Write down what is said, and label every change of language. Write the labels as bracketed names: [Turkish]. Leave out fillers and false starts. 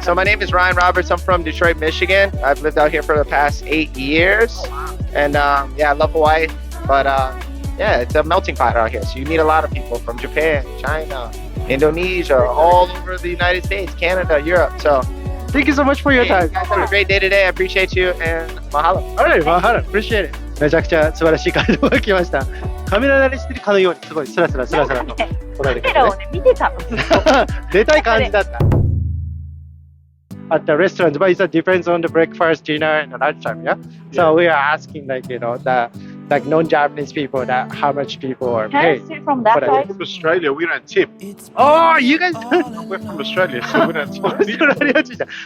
[English] So my name is Ryan Roberts. I'm from Detroit, Michigan. I've lived out here for the past 8 years. And yeah, I love Hawaii. But yeah, it's a melting pot out here. So you meet a lot of people from Japan, China, Indonesia, all over the United States, Canada, Europe. So Thank you so much for your time. You guys have a great day today. I appreciate you and mahalo. Alright, mahalo. Appreciate it. [Japanese] めちゃくちゃ素晴らしい回答が来ました。カメラ慣れしてるかのようにすごいスラスラと答えてくれてね。カメラをね、見てたの。出たい感じだった。 [English] At the restaurant, but it depends on the breakfast, dinner, and the lunchtime. Yeah. So we are asking, like the non-Japanese people, that how much people are paid. Can I see from that side? From Australia, we don't tip. Oh, you guys. We're from Australia, so we don't tip.